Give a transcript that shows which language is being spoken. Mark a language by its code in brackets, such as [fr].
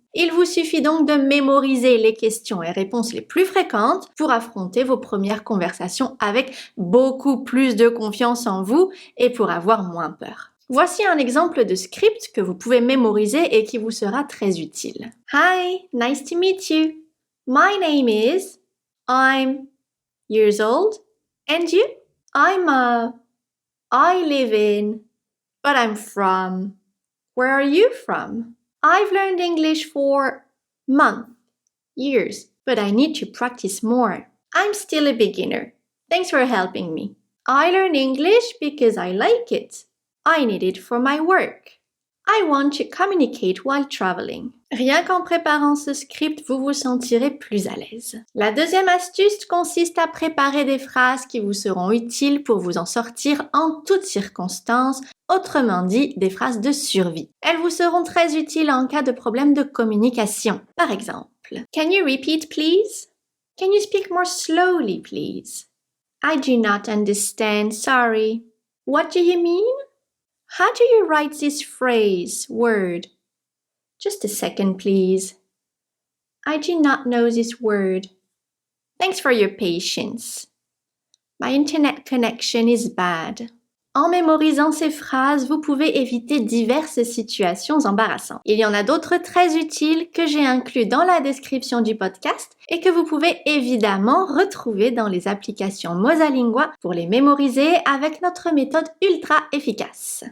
[fr] Il vous suffit donc de mémoriser les questions et réponses les plus fréquentes pour affronter vos premières conversations avec beaucoup plus de confiance en vous et pour avoir moins peur. Voici un exemple de script que vous pouvez mémoriser et qui vous sera très utile. [en] Hi, nice to meet you. My name is, I'm years old, and you? I live in, but I'm from. Where are you from? I've learned English for months, years, but I need to practice more. I'm still a beginner. Thanks for helping me. I learn English because I like it. I need it for my work. I want to communicate while traveling. [fr] Rien qu'en préparant ce script, vous vous sentirez plus à l'aise. La deuxième astuce consiste à préparer des phrases qui vous seront utiles pour vous en sortir en toutes circonstances, autrement dit, des phrases de survie. Elles vous seront très utiles en cas de problème de communication. Par exemple, [en] Can you repeat please? Can you speak more slowly please? I do not understand, sorry. What do you mean? How do you write this phrase, word? Just a second, please. I do not know this word. Thanks for your patience. My internet connection is bad. [fr] En mémorisant ces phrases, vous pouvez éviter diverses situations embarrassantes. Il y en a d'autres très utiles que j'ai inclus dans la description du podcast et que vous pouvez évidemment retrouver dans les applications Mosalingua pour les mémoriser avec notre méthode ultra efficace.